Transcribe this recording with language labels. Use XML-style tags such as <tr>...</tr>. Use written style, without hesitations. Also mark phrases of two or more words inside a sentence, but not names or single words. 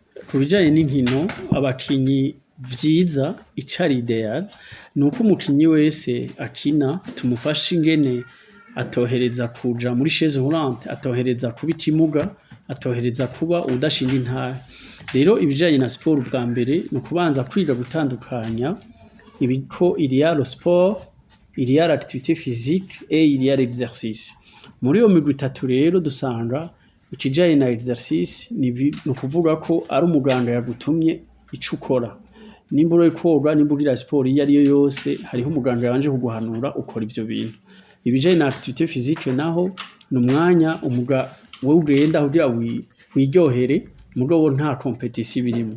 <rn>Ku bijanye n'inkino abakinyi vyiza icari ideal nuko umukinyi wese akina tumufasha ingene atohereza kuja muri</rn> <fr>chaise roulante,</fr> <rn>atohereza kuba ikimuga, atohereza kuba uwudashinga intahe. Rero ibijanye na siporo ubwa mbere ni ukubanza kwiga gutandukanya ibiko</rn> <fr>il y a le sport, il y a l'activité physique et il y a l'exercice.</fr> <rn>Muri iyo migwi itatu rero dusanga ikijanye na exercice ni ukuvuga ko ari umuganga yagutumye ico ukora. Nimba uri koga, nimba ugira siporo iyo ariyo yose, hariho umuganga yabanje kuguhanura ukora ivyo bintu. Ibijanye na</rn> <fr>activité physique</fr> <rn>naho ni umwanya wowe ugenda kugira wiryohere mugabo nta competition birimo.</rn>